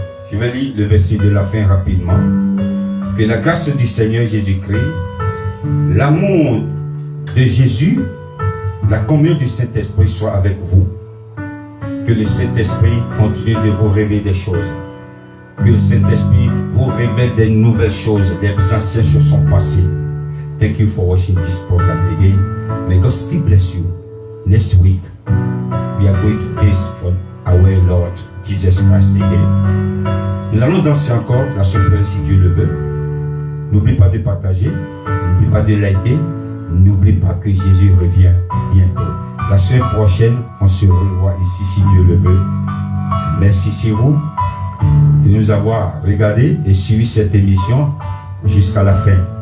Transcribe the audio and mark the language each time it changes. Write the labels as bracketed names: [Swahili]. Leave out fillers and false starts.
[French] Je vais lire le verset de la fin rapidement. Que la grâce du Seigneur Jésus-Christ, l'amour de Jésus, la communion du Saint-Esprit soit avec vous. Que le Saint-Esprit continue de vous révéler des choses. Que le Saint-Esprit vous révèle des nouvelles choses, des anciennes choses sont passées. [English] Thank you for watching this program again. May God still bless you. Next week, we are going to taste from our Lord Jesus Christ again. [French] Nous allons danser encore la semaine prochaine si Dieu le veut. N'oublie pas de partager, n'oublie pas de liker, n'oublie pas que Jésus revient bientôt. La semaine prochaine, on se revoit ici si Dieu le veut. Merci chez vous de nous avoir regardé et suivi cette émission jusqu'à la fin.